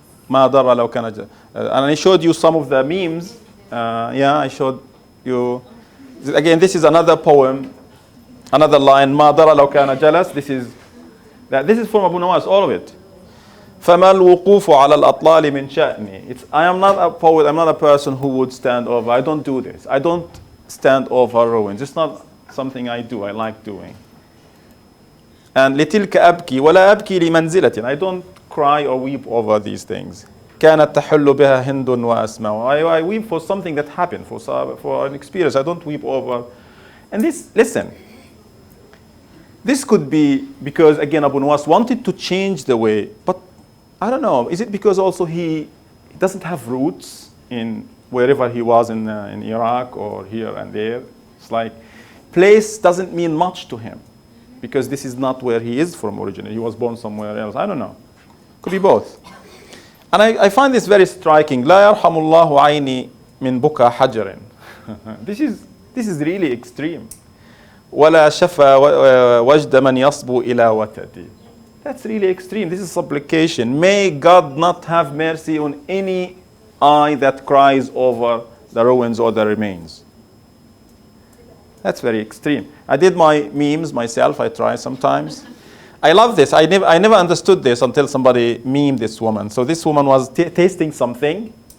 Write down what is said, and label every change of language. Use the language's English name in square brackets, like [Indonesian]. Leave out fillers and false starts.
[Arabic] ما ضر لو كان [English] and I showed you some of the memes. I showed you. Again, this is another poem, another line. [Arabic] ما ضر لو كان جلس. [English] This is from Abu Nuwas, all of it. [Arabic] فما الوقوف على الأطلال من شأني. [English] I am not a poet. I'm not a person who would stand over. I don't do this. I don't stand over ruins. It's not something I do. I like doing. [Arabic] And لتلك أبكي ولا أبكي لمنزلة. [English] I don't cry or weep over these things. [Arabic] كانت تحل بها هند وأسماء. [English] I weep for something that happened, for an experience. I don't weep over. And listen. This could be because, again, Abu Nuwas wanted to change the way, but I don't know. Is it because also he doesn't have roots in wherever he was in Iraq or here and there? It's like place doesn't mean much to him because this is not where he is from originally. He was born somewhere else. I don't know. Could be both. And I find this very striking. [Arabic] لا يرحم الله عيني من بكى حجر. [English] This is really extreme. [Arabic] ولا شفى وجد من يصبو إلى وتدي. [English] That's really extreme. This is supplication. May God not have mercy on any eye that cries over the ruins or the remains. That's very extreme. I did my memes myself. I try sometimes. I love this. I never understood this until somebody memed this woman. So this woman was tasting something.